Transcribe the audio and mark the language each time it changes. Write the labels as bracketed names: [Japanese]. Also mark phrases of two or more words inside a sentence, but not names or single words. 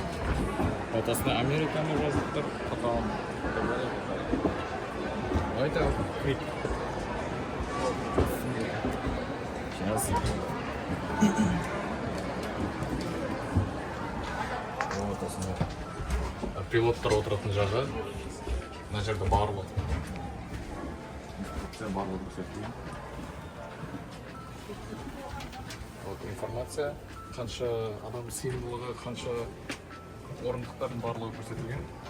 [Kazakh] Вот осында Американы жазып тұр, [Russian] потом это крик. Сейчас. [Kazakh] Вот осында пилоттар отыратын жағы. Мына жерде барлық. Барлық көрсетілген. Вот информация, қанша адам сыйымдылығы, қанша орындықтардың барлығы көрсетілген.